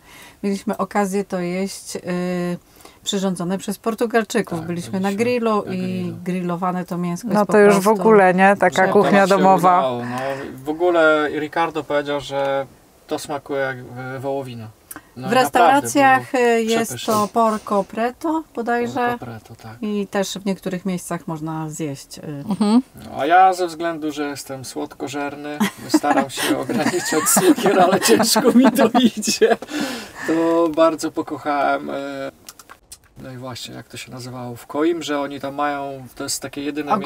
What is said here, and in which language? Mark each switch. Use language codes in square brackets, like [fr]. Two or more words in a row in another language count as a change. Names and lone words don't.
[pl] Mieliśmy okazję to jeść przyrządzone przez Portugalczyków. Tak, byliśmy na grillu i grillowane to mięsko No jest to po już w prostu... ogóle, nie? Taka że kuchnia To nam się domowa. udało, no. W ogóle Ricardo powiedział, że to smakuje jak wołowina. No W i restauracjach naprawdę było jest przepyszne. to [pt] porco preto [pl] bodajże [pt] Porco preto, [pl] tak. i też w niektórych miejscach można zjeść. No, a ja ze względu, że jestem słodkożerny, staram się ograniczać cukier, ale ciężko mi to idzie. To bardzo pokochałem. No i właśnie, jak to się nazywało? W Coimbrze oni tam mają, to jest takie jedyne miejsce